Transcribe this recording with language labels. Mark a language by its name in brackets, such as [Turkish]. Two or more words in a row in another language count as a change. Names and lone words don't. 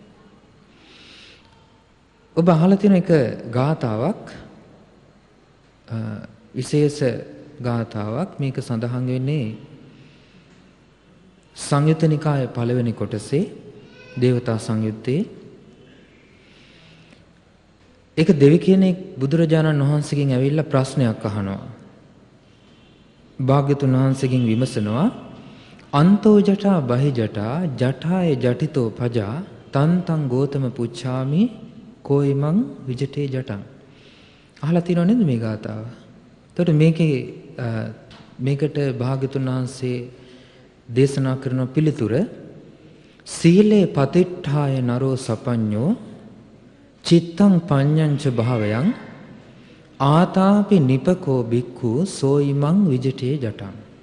[Sinhala] ඔබ අහලා තියෙන එක ගාථාවක් විශේෂ ගාථාවක් මේක සඳහන් වෙන්නේ සංයුත්ත නිකායේ පළවෙනි කොටසේ දේවතා සංයුත්තේ. ඒක දෙවි කෙනෙක් බුදුරජාණන් වහන්සේගෙන් ඇවිල්ලා ප්‍රශ්නයක් අහනවා. භාග්‍යතුන් වහන්සේගෙන් විමසනවා [Pali] අන්තෝ ජටා බහි ජටා ජටාය ජටිතෝ පජා තන්තං ගෝතම පුච්ඡාමි කෝයිමං විජිතේ ජටං. [Sinhala] අහලා තියෙනව නේද මේ ගාථාව? එතකොට මේකට භාග්‍යතුන් වහන්සේ දේශනා කරන පිළිතුර [Pali] සීලේ පතිට්ඨාය නරෝ සපඤ්ඤෝ චිත්තං පඤ්ඤංච භාවයන් ආතාපි නිපකෝ බික්ඛු සෝයිමං විජිතේ ජටං.